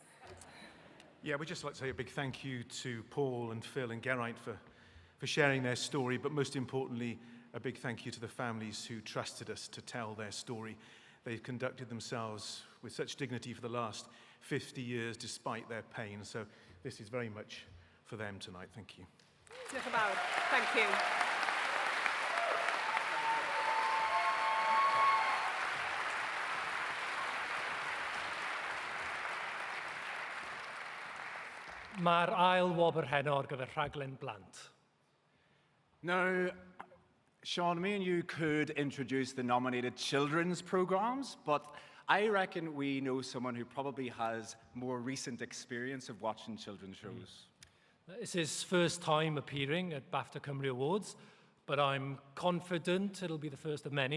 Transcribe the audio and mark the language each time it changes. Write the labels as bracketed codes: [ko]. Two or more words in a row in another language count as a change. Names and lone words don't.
[en] Yeah, we'd just like to say a big thank you to Paul and Phil and Geraint for sharing their story, but most importantly, a big thank you to the families who trusted us to tell their story. They've conducted themselves with such dignity for the last 50 years despite their pain, so this is very much for them tonight. Thank you. [cy] Diolch yn fawr. [en] Thank you. [cy] Mae'r ail wobr heno ar gyfer rhaglen blant. [en] Now, Sean, me and you could introduce the nominated children's programmes, but I reckon we know someone who probably has more recent experience of watching children's shows. It's his first time appearing at BAFTA Cymru Awards, but I'm confident it'll be the first of many.